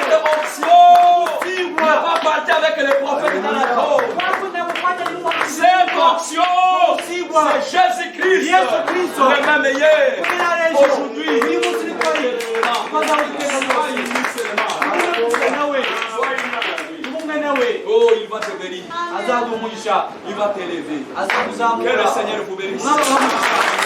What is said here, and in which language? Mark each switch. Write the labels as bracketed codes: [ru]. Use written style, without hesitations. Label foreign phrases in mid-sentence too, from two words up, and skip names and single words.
[fr] Cette option ne va pas partir avec les prophètes dans la tombe. [rw] Twakunda gufanya n'umuhanuzi. [fr] Cette option, c'est Jésus-Christ, [rw] Yesu Kristo. [fr] le même hier, aujourd'hui. [rw] uyu munsi ni koye twazaho iteka ryose. Tumumenye nawe, tumumenye nawe, [fr] Oh, il va te bénir. [rw] azaduha umugisha, [fr] Il va t'élever. [rw] azakuzamura. [fr] Que le Seigneur vous bénisse. [rw] Umwami abahe umugisha.